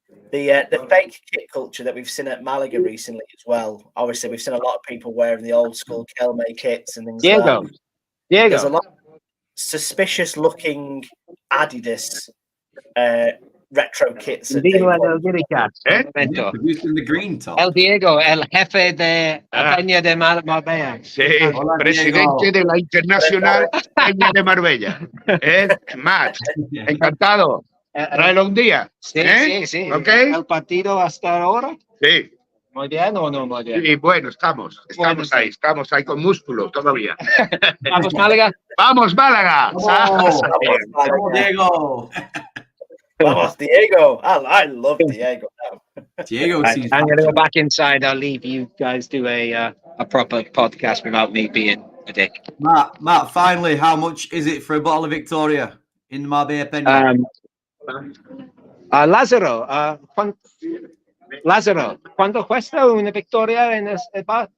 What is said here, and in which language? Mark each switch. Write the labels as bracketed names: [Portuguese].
[English] The fake kit culture that we've seen at Málaga recently as well. Obviously, we've seen a lot of people wearing the old school Kelme kits and things like that. There's a lot of suspicious looking Adidas retro kits. Producing the green top. [Spanish] El Diego, el jefe de Peña de Marbella. Sí, Hola, presidente de la Internacional Peña de Marbella. Matt, encantado. Tráelo un día. Sí. ¿Okay? ¿El partido va a estar ahora? Sí. Muy bien o no muy bien? Y bueno, estamos ahí con músculo todavía. Vamos, Málaga. ¡Vamos, Málaga! ¡Vamos! Vamos, Diego! Vamos, Diego. [English] I love Diego now. Diego Right, seems I'm going to go back inside. I'll leave you guys do a proper podcast without me being a dick. Matt, finally, how much is it for a bottle of Victoria in Marbella Peña? [Spanish] Lázaro, Lázaro, ¿cuánto cuesta una victoria en el bar?